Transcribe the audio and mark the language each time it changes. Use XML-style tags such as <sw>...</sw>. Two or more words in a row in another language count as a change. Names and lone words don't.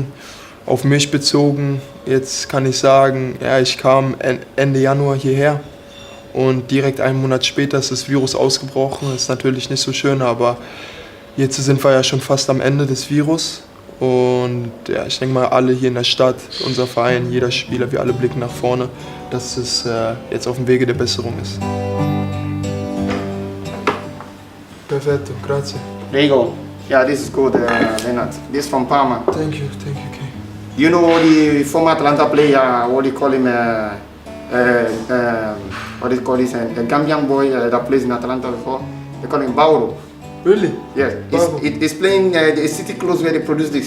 <de>Auf mich bezogen, jetzt kann ich sagen, ja, ich kam Ende Januar hierher und direkt einen Monat später ist das Virus ausgebrochen. Ist natürlich nicht so schön, aber jetzt sind wir ja schon fast am Ende des Virus. Und ja, ich denke mal, alle hier in der Stadt, unser Verein, jeder Spieler, wir alle blicken nach vorne, dass es jetzt auf dem Wege der Besserung ist.</de> <it>Perfetto, grazie. Prego.</it> <en>Yeah, this is good, Lennart. This is from Parma. Thank you, Kay. You know the former Atalanta player, what do you call him? What do you call this? The Gambian boy that plays in Atalanta before. They call him Bauro. Really? Yes. He's playing the city close where they produce this.</en>